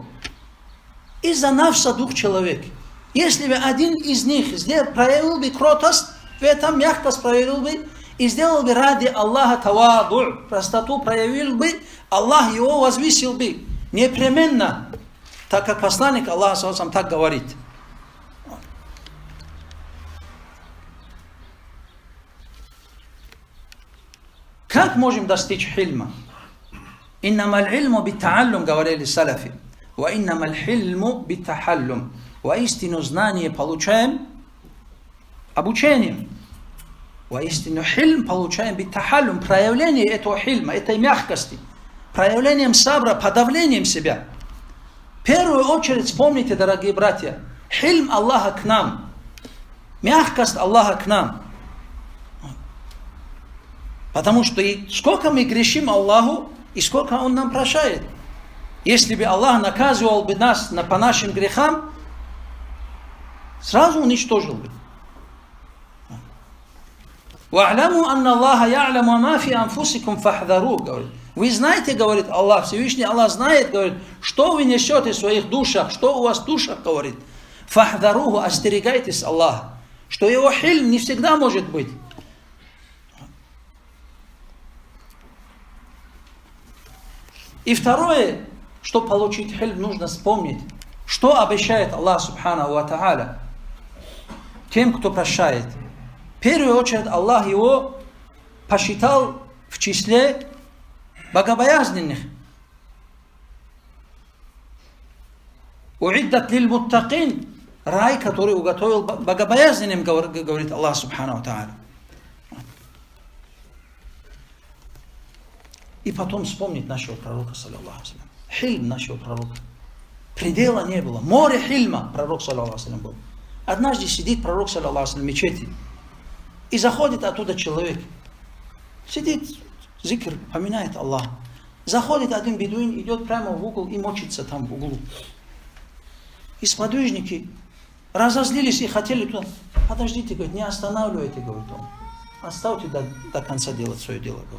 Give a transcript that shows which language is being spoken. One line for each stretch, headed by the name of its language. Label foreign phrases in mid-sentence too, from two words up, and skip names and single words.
Russian: Из-за нафса двух человек. Если бы один из них проявил бы кротость, в этом мягкость проявил бы, и сделал бы ради Аллаха таваду, простоту проявил бы, Аллах его возвысил бы. Непременно, так как посланник Аллаха сам так говорит. Как можем достичь хильма?
Arabic: إنما العلم بالتعلم,
Russian: говорили салафи.
Arabic: وإنما الحلم بالتحلم.
Russian: Воистину знание получаем обучением. Воистину хильм получаем бит-тахаллум, проявление этого хильма, этой мягкости, проявлением сабра, подавлением себя. В первую очередь вспомните, дорогие братья, хильм Аллаха к нам, мягкость Аллаха к нам. Потому что сколько мы грешим Аллаху, и сколько Он нам прощает. Если бы Аллах наказывал бы нас по нашим грехам, сразу уничтожил бы.
Arabic: وَاعْلَمُوا أَنَّ اللَّهَ يَعْلَمُ مَا فِي أَنفُسِكُمْ فَاحْذَرُوهُ,
Russian: говорит. Вы знаете, говорит Аллах, Всевышний Аллах знает, говорит, что вы несете в своих душах, что у вас в душах, говорит. فَاحْذَرُوهُ, остерегайтесь Аллаха, что его хильм не всегда может быть. И второе, чтобы получить хильм, нужно вспомнить, что обещает Аллах
Arabic: سبحانه وتعالى
Russian: тем, кто прощает. В первую очередь Аллах его посчитал в числе богобоязненных.
Arabic: «أعدت للمتقين»,
Russian: рай, который уготовил богобоязненным, говорит Аллах
Arabic: سبحانه وتعالى.
Russian: И потом вспомнить нашего пророка,
Arabic: صلى الله عليه وسلم.
Russian: Хильм нашего пророка. Предела не было. Море хильма пророк,
Arabic: صلى الله عليه وسلم,
Russian: был. Однажды сидит пророк,
Arabic: صلى الله عليه وسلم,
Russian: в мечети. И заходит оттуда человек. Сидит, зикр, поминает Аллах. Заходит один бедуин, идет прямо в угол и мочится там в углу. И сподвижники разозлились и хотели туда. Подождите, говорит, не останавливайте, говорит он. Оставьте до конца делать свое дело, говорит.